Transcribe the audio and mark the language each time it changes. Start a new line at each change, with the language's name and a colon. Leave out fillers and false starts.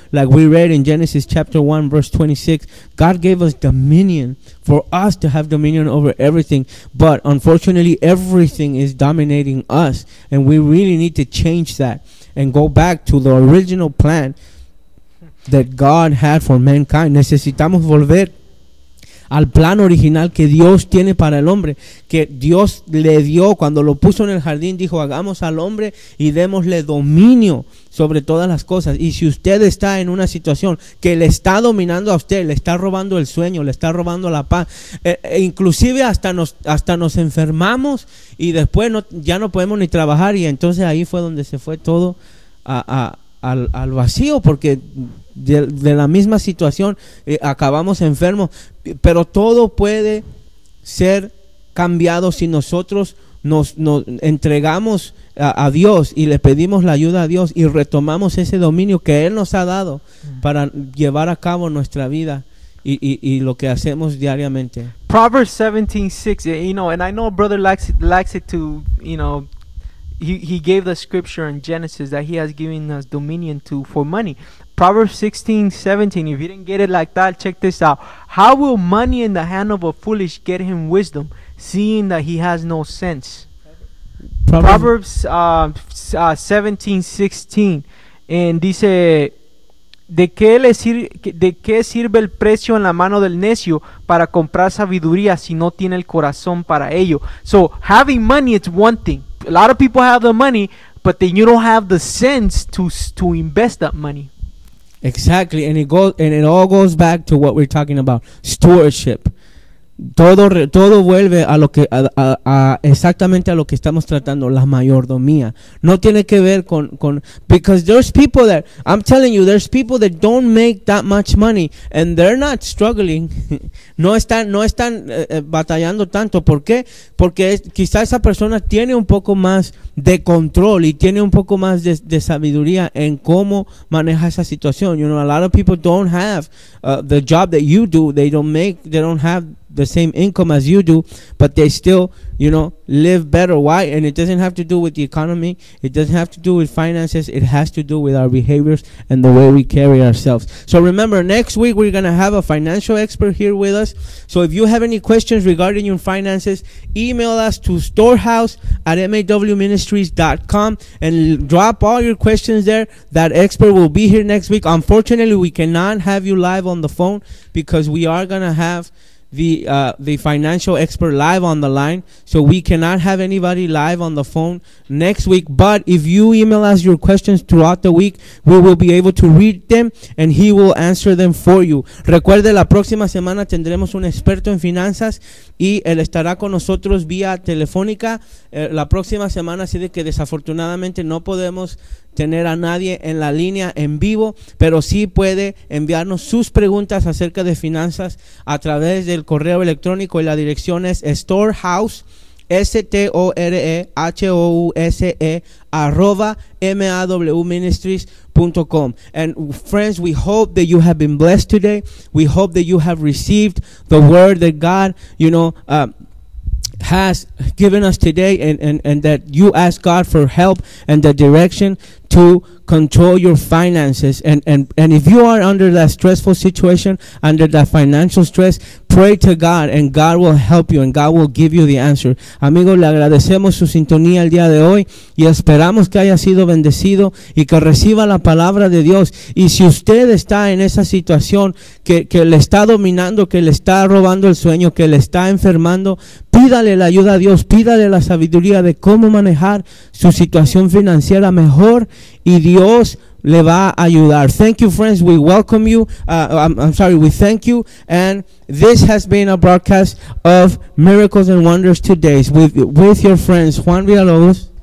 English: Like we read in Genesis chapter 1 verse 26, God gave us dominion for us to have dominion over everything, but unfortunately everything is dominating us, and we really need to change that and go back to the original plan that God had for mankind.
Spanish: Necesitamos volver al plan original que Dios tiene para el hombre, que Dios le dio cuando lo puso en el jardín. Dijo, hagamos al hombre y démosle dominio sobre todas las cosas. Y si usted está en una situación que le está dominando a usted, le está robando el sueño, le está robando la paz, inclusive hasta nos enfermamos y después ya no podemos ni trabajar, y entonces ahí fue donde se fue todo al vacío, porque de la misma situación acabamos enfermos. Pero todo puede ser cambiado si nosotros nos entregamos a Dios y le pedimos la ayuda a Dios y retomamos ese dominio que Él nos ha dado para llevar a cabo nuestra vida y lo que hacemos diariamente.
English: Proverbs 17:6, you know, and I know brother likes it to, you know, he gave the scripture in Genesis that he has given us dominion to for money. Proverbs 16:17, if you didn't get it like that, check this out. How will money in the hand of a foolish get him wisdom, seeing that he has no sense?
Spanish: Proverbs 17:16, and dice, ¿De qué sirve el precio en la mano del necio para comprar sabiduría si no tiene el corazón para ello?
English: So, having money is one thing. A lot of people have the money, but then you don't have the sense to invest that money. Exactly, and it all goes back to what we're talking about, stewardship.
Spanish: Todo vuelve a lo que a exactamente a lo que estamos tratando, la mayordomía. No tiene que ver con
English: because there's people that I'm telling you, there's people that don't make that much money and they're not struggling.
Spanish: No están batallando tanto. ¿Por qué? Porque quizá esa persona tiene un poco más de control y tiene un poco más de sabiduría en cómo maneja esa situación.
English: You know, a lot of people don't have the job that you do. They don't have the same income as you do, but they still, you know, live better. Why? And it doesn't have to do with the economy. It doesn't have to do with finances. It has to do with our behaviors and the way we carry ourselves. So remember, next week we're going to have a financial expert here with us. So if you have any questions regarding your finances, email us to storehouse@mawministries.com and drop all your questions there. That expert will be here next week. Unfortunately, we cannot have you live on the phone because we are going to have the financial expert live on the line, so we cannot have anybody live on the phone next week. But if you email us your questions throughout the week, we will be able to read them and he will answer them for you.
Spanish: Recuerde, la próxima semana tendremos un experto en finanzas y él estará con nosotros vía telefónica la próxima semana, así de que desafortunadamente no podemos tener a nadie en la línea en vivo, pero sí puede enviarnos sus preguntas acerca de finanzas a través del correo electrónico y la dirección es storehouse, storehouse@mawministries.com.
English: And friends, we hope that you have been blessed today. We hope that you have received the word that God, you know, has given us today, and that you ask God for help and the direction to control your finances. And if you are under that stressful situation, under that financial stress, pray to God and God will help you and God will give you the answer.
Spanish: Amigos, le agradecemos su sintonía el día de hoy y esperamos que haya sido bendecido y que reciba la palabra de Dios. Y si usted está en esa situación que le está dominando, que le está robando el sueño, que le está enfermando, pídale la ayuda a Dios, pídale la sabiduría de cómo manejar su situación financiera mejor y Dios le va a ayudar.
English: Thank you, friends. We welcome you. We thank you. And this has been a broadcast of Miracles and Wonders Today with your friends Juan Villalobos,